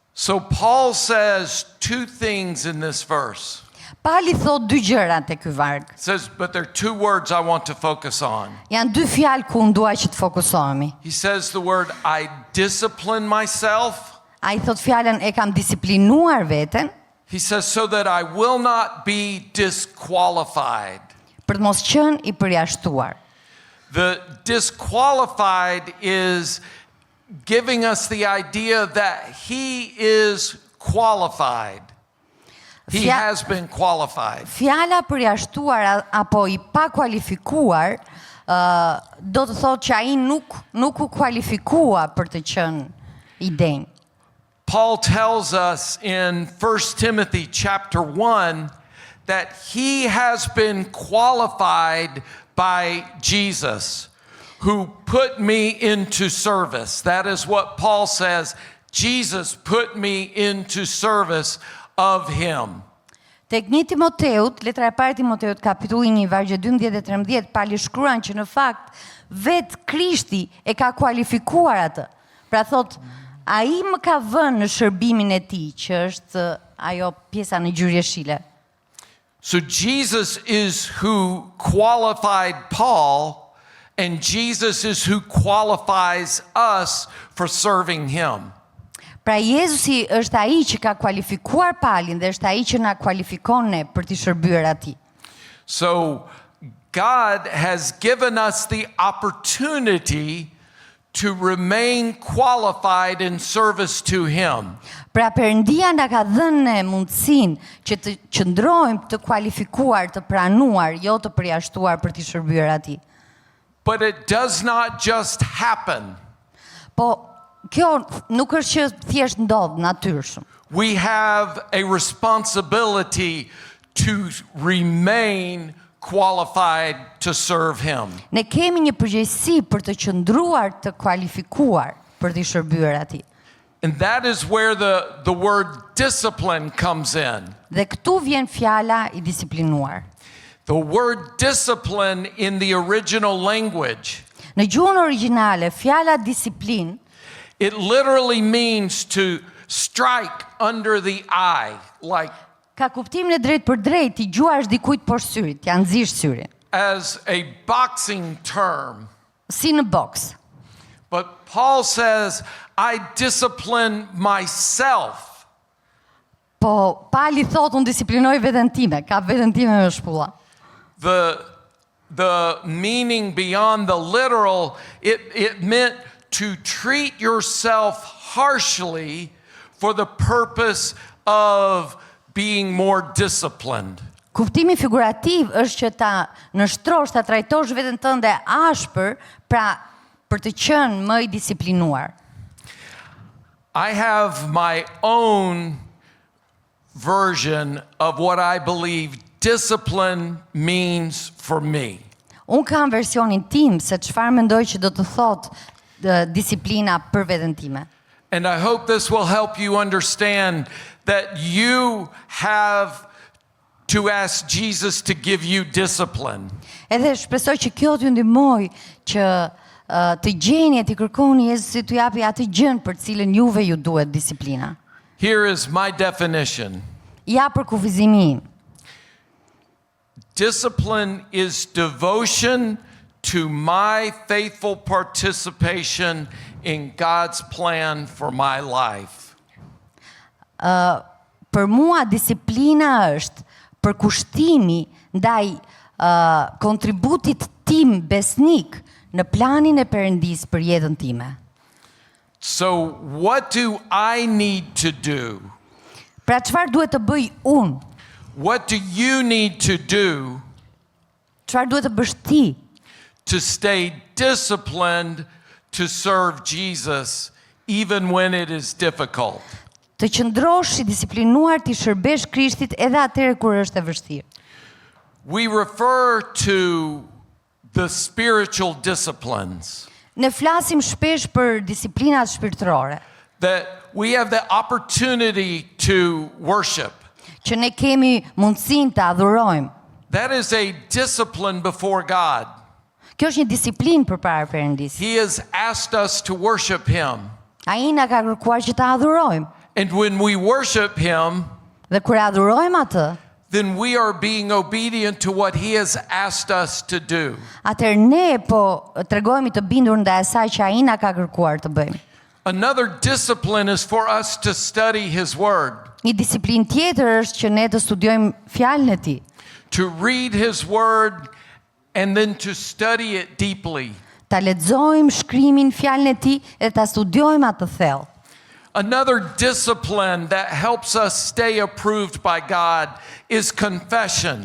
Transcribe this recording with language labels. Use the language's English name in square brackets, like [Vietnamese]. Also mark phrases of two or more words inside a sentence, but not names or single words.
[English] So Paul says two things in this verse. [Albanian] Pali thot dy gjëra te ky varg. [English] It says, but there are two words I want to focus on. [Albanian] Janë dy fjalë ku unë dua që të fokusohemi. [English] He says the word, I discipline myself. [Albanian] Ai thot fjalën e kam disiplinuar veten. [English] He says, so that I will not be disqualified. [Albanian] Për të mos qenë i përjashtuar. [English] The disqualified is giving us the idea that he is qualified. He has been qualified. [Albanian] Fjala përjashtuar apo i pa kualifikuar do të thotë që ai nuk u kualifikua për të qenë i denj. [English] Paul tells us in 1 Timothy chapter 1 that he has been qualified by Jesus, who put me into service. That is what Paul says. Jesus put me into service of him. [Albanian] Tek 1 Timoteut, letra e parë Timoteut, kapitulli 1, vargje 12 dhe 13, pali shkruan që në fakt vetë Krishti e ka kualifikuar atë. Pra thot, ai më ka vënë në shërbimin e tij, që është ajo pjesa në gjyrjeshile. [English] So Jesus is who qualified Paul, and Jesus is who qualifies us for serving him. [Albanian] Pra Jezusi është ai që ka kualifikuar Palin dhe është ai që na kualifikon ne për të shërbyer atij. [English] So God has given us the opportunity to remain qualified in service to him. [Albanian] Pra Perëndia na ka dhënë ne mundësinë që të qëndrojmë të kualifikuar, të pranuar, jo të përjashtuar për të shërbyer atij. [English] But it does not just happen. [Albanian] Po kjo nuk është që thjesht ndodh natyrshëm. [English] We have a responsibility to remain qualified to serve him. [Albanian] Ne kemi një përgjegjësi për të qëndruar të kualifikuar për të shërbyer atij. [English] And that is where the word discipline comes in. [Albanian] Dhe këtu vjen fjala i disiplinuar. [English] The word discipline in the original language, [Albanian] Në gjuhën origjinale, fjala disiplin [English] it literally means to strike under the eye, like [Albanian] ka kuptimin e drejt për drejt, i gjuash dikujt poshtë syrit, ja nxish syrin. [English] as a boxing term. [Albanian] Si në boks. [English] But Paul says, I discipline myself. [Albanian] Po, Pali thot, unë disiplinoj veten time, ka veten time me shpulla. [English] The meaning beyond the literal, it meant to treat yourself harshly for the purpose of being more disciplined. [Albanian] Kuptimi figurativ është që ta nështrosh, ta trajtosh veten tënde ashpër, pra për të qenë më i disiplinuar. [English] I have my own version of what I believe discipline means for me. [Albanian] Unë kam versionin tim se çfarë mendoj që do të thotë disiplina për veten time. [English] And I hope this will help you understand that you have to ask Jesus to give you discipline. [Albanian] Edhe shpresoj që kjo t'ju ndihmoj që të gjeni e të kërkoni Jezusit t'ju japi atë gjën për cilën juve ju duhet disiplina. [English] Here is my definition. [Albanian] Ja për kufizimi im. [English] Discipline is devotion to my faithful participation in God's plan for my life. [Albanian] Për mua disiplina është përkushtimi ndaj kontributit tim besnik në planin e Perëndis për jetën time. [English] So what do I need to do? [Albanian] Pra çfarë duhet të bëj unë? [English] What do you need to do [Albanian] Çfarë duhet të bësh ti [English] to stay disciplined to serve Jesus even when it is difficult? [Albanian] të qëndrosh i disiplinuar të shërbesh Krishtit edhe atëherë kur është e vështirë? [English] We refer to the spiritual disciplines. [Albanian] Ne flasim shpesh për disiplinat shpirtërore, [English] That we have the opportunity to worship. [Albanian] që ne kemi mundësinë të adhurojmë. [English] That is a discipline before God. [Albanian] Kjo është një disiplinë përpara Perëndis. [English] He has asked us to worship him. [Albanian] Ai na ka kërkuar që ta adhurojmë. [English] And when we worship him, [Albanian] Dhe kur e adhurojmë atë, [English] then we are being obedient to what he has asked us to do. [Albanian] atëherë ne po tregojmë të bindur ndaj asaj që ai na ka kërkuar të bëjmë. [English] Another discipline is for us to study his word, [Albanian] Një disiplinë tjetër është që ne të studiojmë fjalën e tij, [English] to read his word and then to study it deeply. [Albanian] ta lexojmë shkrimin, fjalën e tij dhe ta studiojmë atë thellë. [English] Another discipline that helps us stay approved by God is confession.